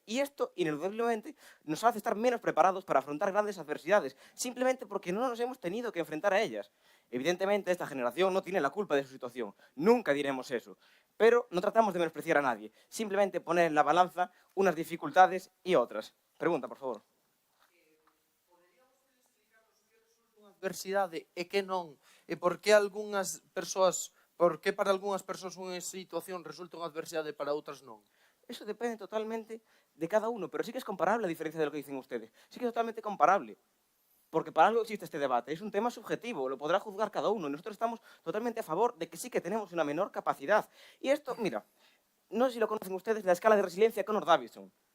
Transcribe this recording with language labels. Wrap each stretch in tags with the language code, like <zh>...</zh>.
<es>Y esto, ineludiblemente, nos hace estar menos preparados para afrontar grandes adversidades, simplemente porque no nos hemos tenido que enfrentar a ellas. Evidentemente, esta generación no tiene la culpa de su situación, nunca diremos eso. Pero no tratamos de menospreciar a nadie, simplemente poner en la balanza unas dificultades y otras. Pregunta, por favor.</es> <gl>Poderíamos explicarnos que resulta unha adversidade e que non? E por que algunhas persoas, por que para algunhas persoas unha situación resulta unha adversidade e para outras non?</gl> <es>Eso depende totalmente de cada uno, pero sí que es comparable a diferencia de lo que dicen ustedes. Sí que es totalmente comparable. Porque para algo existe este debate. Es un tema subjetivo, lo podrá juzgar cada uno. Nosotros estamos totalmente a favor de que sí que tenemos una menor capacidad. Y esto, mira, no sé si lo conocen ustedes, la escala de resiliencia Connor-Davidson.</es>